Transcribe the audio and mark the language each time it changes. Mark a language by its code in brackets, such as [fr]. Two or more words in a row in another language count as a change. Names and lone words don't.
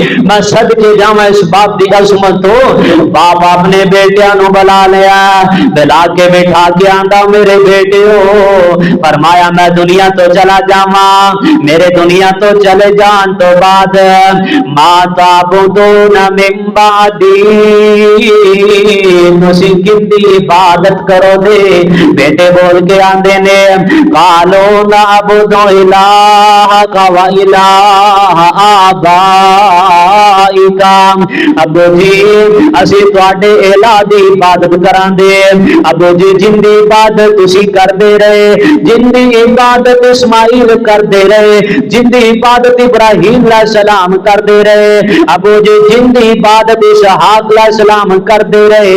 [pa] میں صدقے جاواں اس باپ دی عظمت توں۔ باپ اپنے بیٹیاں نوں بلا لیا، بلا کے بٹھا کے آندا میرے بیٹے ہو، فرمایا میں دنیا توں چلا جاواں، میرے دنیا توں چلے جان توں بعد [ar] ما تعبدون من بعدي [pa] تسیں کیندی عبادت کرو دے. بیٹے بول کے آندے نے [ar] قالوا نعبد إلها و إله آبائك. [pa] ابو جی اسیں تہاڈے الہ دی عبادت کراندے. ابو جی جیندی عبادت تسیں کردے رہے، جیندی عبادت اسماعیل کردے رہے، جیندی عبادت ابراہیم علیہ السلام کرتے رہے. ابو جی جیندی عبادت اسحاق علیہ السلام کرتے رہے.